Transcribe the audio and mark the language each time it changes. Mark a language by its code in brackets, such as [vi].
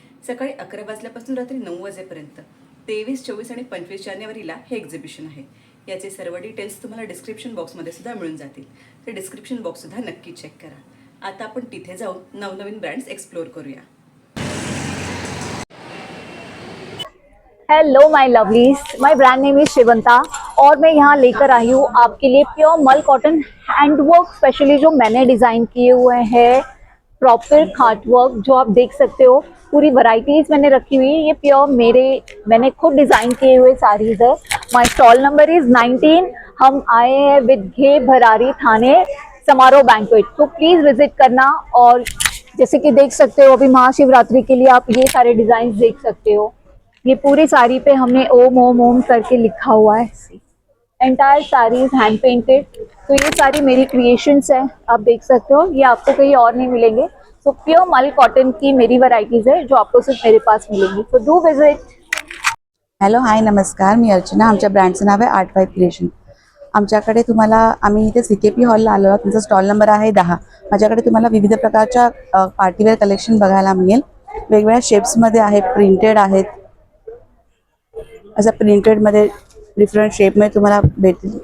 [mr] सकाळी 11 वाजल्यापासून रात्री 9 वाजेपर्यंत 23, 24 आणि 25 जानेवारीला हे एक्झिबिशन आहे. याचे सर्व डिटेल्स तुम्हाला डिस्क्रिप्शन बॉक्समध्ये सुद्धा मिळून जातील. तर डिस्क्रिप्शन बॉक्ससुद्धा नक्की चेक करा. आता आपण तिथे जाऊन नवनवीन ब्रँड्स एक्सप्लोर करूया. [en] hello my lovelies, my brand name is Shivanta [hi] और मैं यहाँ लेकर आई हूँ आपके लिए प्योर मल कॉटन हैंडवर्क, स्पेशली जो मैंने डिज़ाइन किए हुए हैं प्रॉपर खाट वर्क, जो आप देख सकते हो। पूरी वैरायटीज मैंने रखी हुई है। ये प्योर मैंने खुद डिज़ाइन किए हुए साड़ीज है। [en] My stall number is 19। [hi] हम आए हैं विद घे भरारी थाने समारोह बैंक्वेट, तो प्लीज़ विजिट करना। और जैसे कि देख सकते हो अभी महाशिवरात्रि के लिए आप ये सारे डिज़ाइन देख सकते हो। ये पूरी साड़ी पे हमने ओम ओम ओम करके लिखा हुआ है। एंटायर साड़ी हैंड पेंटेड, तो ये सारी मेरी क्रिएशंस है, आप देख सकते हो। ये आपको कहीं और नहीं मिलेंगे। तो प्योर मल कॉटन की मेरी वैरायटीज है जो आपको सिर्फ मेरे पास मिलेंगी, तो [en] Do visit. [mr] हॅलो हाय नमस्कार, मी अर्चना. आमच्या ब्रँडचं नाव आहे आर्ट वाईफ क्रिएशन. आमच्याकडे तुम्हाला आम्ही इथे CKP हॉलला आलो आहोत. तुमचा स्टॉल नंबर आहे 10. माझ्याकडे तुम्हाला विविध प्रकारच्या पार्टीवेअर कलेक्शन बघायला मिळेल. वेगवेगळ्या शेप्समध्ये आहेत, प्रिंटेड आहेत. असं प्रिंटेडमध्ये डिफरंट शेपमध्ये तुम्हाला भेटतील.